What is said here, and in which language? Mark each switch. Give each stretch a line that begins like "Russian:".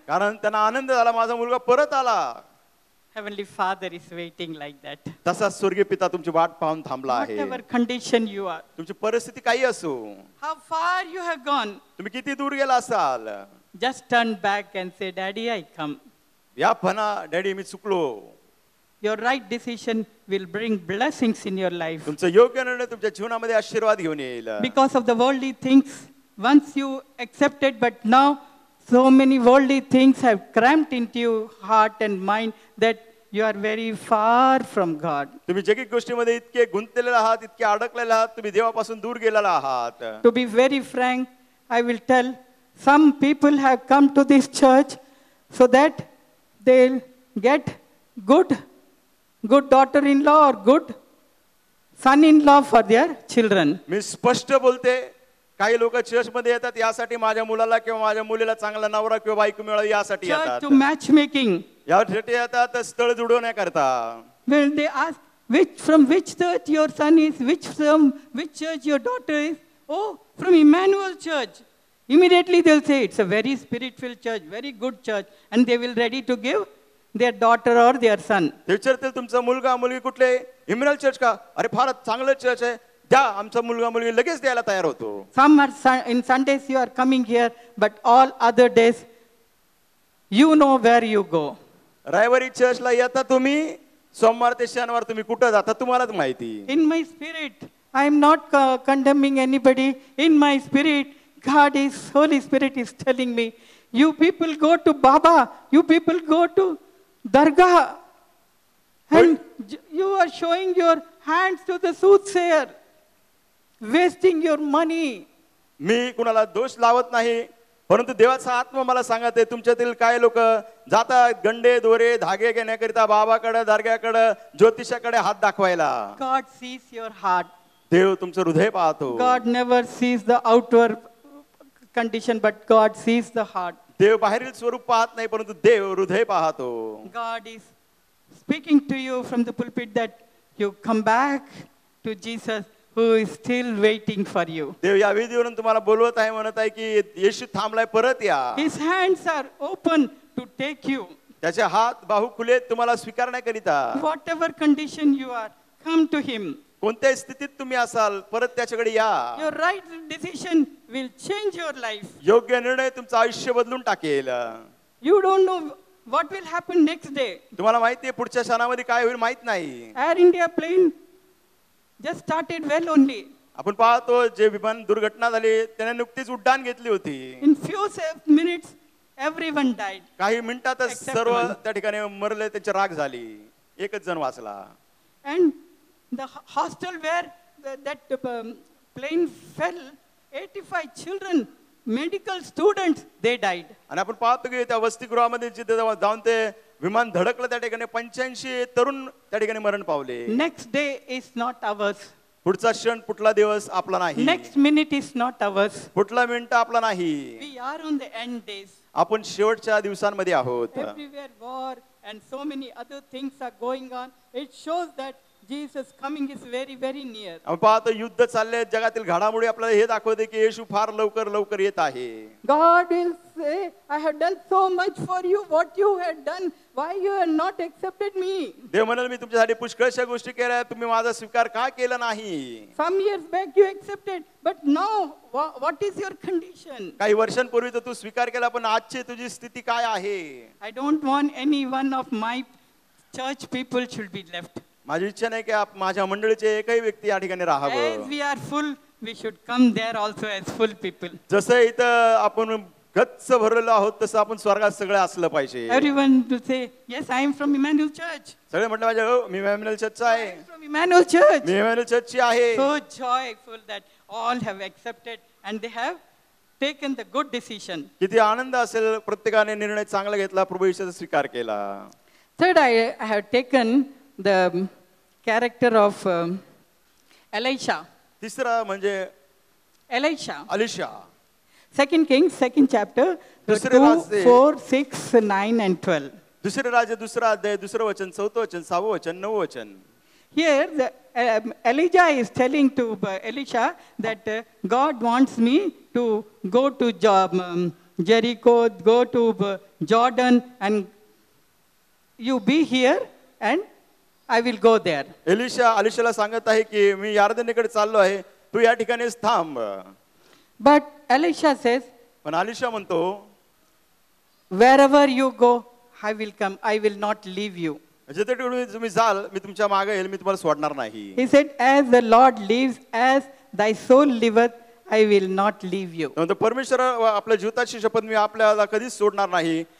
Marathi: कारण त्यांना आनंद झाला माझा मुलगा परत आला.
English: Heavenly Father is waiting like that.
Marathi: तसा स्वर्गीय पिता तुमची वाट पाहून थांबला आहे.
English: Whatever condition you are,
Marathi: तुमची परिस्थिती काही असो,
English: how far you have gone,
Marathi: तुम्ही किती दूर गेला असाल,
English: just turn back and say, Daddy, I come.
Marathi: या म्हणा डॅडी मी चुकलो.
English: Your right decision will bring blessings in your life.
Marathi: तुमचं योग्य निर्णय तुमच्या जीवनामध्ये आशीर्वाद घेऊन येईल.
English: Because of the worldly things, once you accepted, but now so many worldly things have cramped into your heart and mind that you are very far from God.
Marathi: तुम्ही जगिक गोष्टीमध्ये इतके गुंतलेले आहात, इतके अडकलेले आहात, तुम्ही देवापासून दूर गेलेला आहात.
English: To be very frank, I will tell, some people have come to this church so that they'll get good daughter-in-law or good son-in-law for their children.
Marathi: मी स्पष्ट बोलते, काही लोक चर्च मध्ये येतात यासाठी माझ्या मुलाला किंवा माझ्या मुलीला चांगला नवरा किंवा बायको मिळावी यासाठी
English: Church
Marathi: येतात.
English: to matchmaking.
Marathi: यासाठी येतात स्थळ जुळवण्याकरता.
English: When they ask from which church your son is, which church your daughter is, oh, from Emmanuel Church. Immediately they'll say it's a very spiritual church, very good church, and they will ready to give their daughter or their son.
Marathi: ते विचारतील तुमचा मुलगा मुलगी कुठले, इम्मॅन्युअल church का, अरे फारच चांगलं चर्च आहे, द्या. आमचा मुलगा मुलगी लगेच द्यायला तयार होतो.
English: Some are in Sundays you are coming here, but all other days you know where you go.
Marathi: रविवारी चर्चला येता तुम्ही, सोमवार ते शनिवार तुम्ही कुठं जाता तुम्हालाच माहिती.
English: In my spirit, I am not condemning anybody. In my spirit, Holy Spirit is telling me, you people go to Baba, you people go to Dargah, and you are showing your hands to the soothsayer, wasting your money.
Marathi: मी कुणाला दोष लावत नाही, परंतु देवाचा आत्मा मला सांगत आहे तुमच्यातील काय लोक जातात गंडे दोरे धागे घेण्याकरिता बाबाकडे दर्ग्याकडे ज्योतिषाकडे हात दाखवायला.
English: God sees your heart.
Marathi: देव तुमचं हृदय पाहतो.
English: God never sees the outward condition, but God sees the heart.
Marathi: देव बाहेरील स्वरूप पाहत नाही परंतु देव हृदय पाहतो.
English: God is speaking to you from the pulpit that you come back to Jesus who is still waiting for you.
Marathi: देव या वेदीवरून तुम्हाला बोलवत आहे म्हणत आहे की येशू थांबलाय परत या.
English: His hands are open to take you.
Marathi: त्याचे हात बाहू खुले तुम्हाला स्वीकारण्याकरिता.
English: Whatever condition you are, come to him.
Marathi: कोणत्याही स्थितीत तुम्ही असाल परत त्याच्याकडे या.
English: Your right decision will change your life.
Marathi: योग्य निर्णय तुमचं आयुष्य बदलून टाकेल.
English: You don't know what will happen next day.
Marathi: तुम्हाला माहिती आहे पुढच्या क्षणामध्ये काय होईल माहित नाही.
English: Air India plane just started well only.
Marathi: आपण पाहतो जे विमान दुर्घटना झाली त्याने नुकतीच उड्डाण घेतली होती.
English: In few minutes everyone died.
Marathi: काही मिनिटातच
English: Except
Marathi: सर्व
English: one.
Marathi: त्या ठिकाणी मरले त्याची राख झाली. एकच जण वाचला.
English: And the hostel where that plane fell, 85 children, medical students, they died.
Marathi: आणि आपण पाहतो की त्या वसतिगृहामध्ये जिथे जाऊन ते विमान धडकलं त्या ठिकाणी 85 तरुण त्या ठिकाणी मरण पावले.
English: Next day is not ours.
Marathi: पुढचा क्षण पुढला दिवस आपला नाही.
English: Next minute is not ours.
Marathi: पुढला मिनिट आपला नाही.
English: We are on the end days.
Marathi: आपण शेवटच्या दिवसांमध्ये आहोत.
English: Everywhere war and so many other things are going on. It shows that Jesus coming is very, very near.
Marathi: आपण पाहतो युद्ध चालले जगातील घडामोडी आपल्याला हे दाखवते की येशू फार लवकर लवकर येत आहे.
English: God will say, I have done so much for you. What you had done, why you have not accepted me?
Marathi: देव म्हणाल मी तुमच्यासाठी पुष्कळशा गोष्टी केल्या तुम्ही माझा स्वीकार का केला नाही.
English: Some years back you accepted, but now what is your condition?
Marathi: काही वर्षांपूर्वी तर तू स्वीकार केला पण आजची तुझी स्थिती काय आहे.
English: I don't want any one of my church people should be left.
Marathi: माझी इच्छा नाही की माझ्या मंडळीचे एकही व्यक्ती या ठिकाणी
English: As
Marathi: राहावं.
English: we are full, we should come there also as full people.
Marathi: जसं इथं आपण गच्च भरलेलो आहोत तसं आपण स्वर्गात सगळं असलं पाहिजे.
English: Everyone will say, yes, I am from Emmanuel Church.
Marathi: सगळे म्हटलं माझ्या हो मी इमॅन्युअल चर्चचा
English: I
Marathi: आहे.
English: am from Emmanuel Church.
Marathi: मी Emmanuel चर्चची आहे.
English: So joyful that all have accepted and they have taken the good decision.
Marathi: किती आनंद असेल प्रत्येकाने निर्णय चांगला घेतला प्रभू येशूचा स्वीकार केला.
English: Third, I have taken the character of Elisha.
Marathi: तिसरा म्हणजे
English: Elisha.
Marathi: Alisha.
English: 2 Kings, 2nd chapter,
Marathi: दुसरे
English: 2,
Marathi: राजे.
English: 4, 6, 9 and 12.
Marathi: दुसरे राज्य दुसरा अध्याय दुसरं वचन चौथं वचन 6वं वचन 9वं वचन.
English: Here, Elijah is telling to Elisha that God wants me to go to Jericho, go to Jordan, and you be here and I will go there.
Marathi: Elisha अलिशाला सांगत आहे की मी यार्दनीकडे चाललो आहे तू या ठिकाणीच थांब.
English: But Elisha says,
Marathi: पण अलिशा म्हणतो
English: wherever you go, I will come. I will not leave you. जिथे तुम्ही जाल मी तुमच्या मागे येईल मी तुम्हाला सोडणार नाही. He said, as the Lord lives, as thy soul liveth, I will not leave you.
Marathi: म्हणतो परमेश्वर आपल्या जीविताची शपथ मी आपल्याला कधीच सोडणार नाही.